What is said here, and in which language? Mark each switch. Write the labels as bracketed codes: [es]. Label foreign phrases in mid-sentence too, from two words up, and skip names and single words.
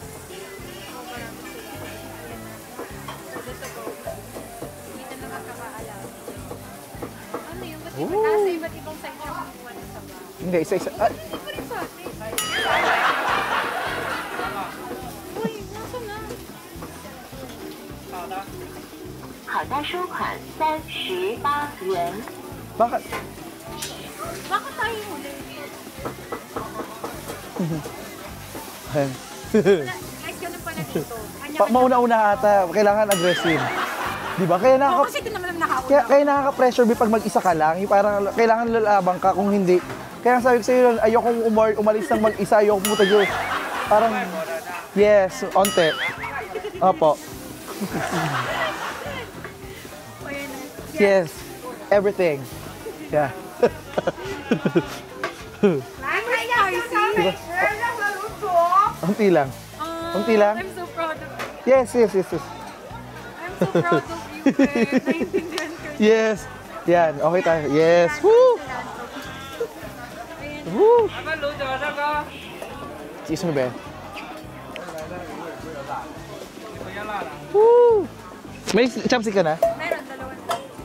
[tl] Hindi na magkakaalam. Ano yun? Ba't iba nasa iba't ibang side siya kumukuha ng saba? Hindi, isa-isa. Ah, Ito pa rin sa atin. Uy, nasa na? [zh] 好的收款38元。 [tl] bakit? Bakit tayo huli? Ayan. Guys, ganun pala dito. Mauna-una ata, kailangan aggressive. Di ba? Kaya Oo, kasi ito naman ang nakauna. kaya nakaka-pressure be pag mag-isa ka lang. Yung parang kailangan lalabang ka kung hindi. Kaya sabi ko sa'yo, ayokong umalis ng mag-isa, ayokong pumunta dyan. Parang, yes, onte. Opo. [en] Yes, everything. Yeah. [zh] 来，看一下香肠美食，任何卤煮。 [tl] Unti lang. Unti lang? [en] I'm so proud of you. Yes. I'm so proud of you, Ben. [tl] Naiintindihan ko. Yes. Yan, okay tayo. Yes. Woo! Woo! [en] Excuse me, Ben. Woo! [tl] May chopstick ka na? Meron, dalawa na.